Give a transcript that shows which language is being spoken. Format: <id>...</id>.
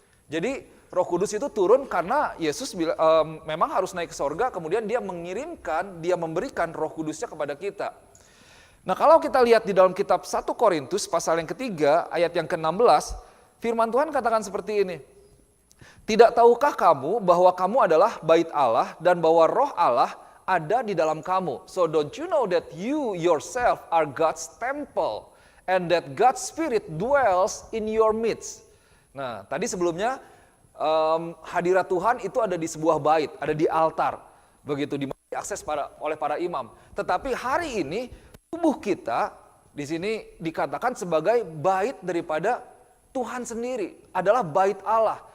<id>Jadi Roh Kudus itu turun karena Yesus memang harus naik ke surga, kemudian dia memberikan Roh Kudusnya kepada kita. Nah kalau kita lihat di dalam kitab 1 Korintus pasal yang ketiga ayat yang ke-16, firman Tuhan katakan seperti ini. Tidak tahukah kamu bahwa kamu adalah bait Allah dan bahwa Roh Allah ada di dalam kamu?</id> <en>So don't you know that you yourself are God's temple and that God's Spirit dwells in your midst?</en> <id>Nah, tadi sebelumnya hadirat Tuhan itu ada di sebuah bait, ada di altar. Begitu diakses oleh para imam. Tetapi hari ini tubuh kita di sini dikatakan sebagai bait daripada Tuhan sendiri, adalah bait Allah.</id>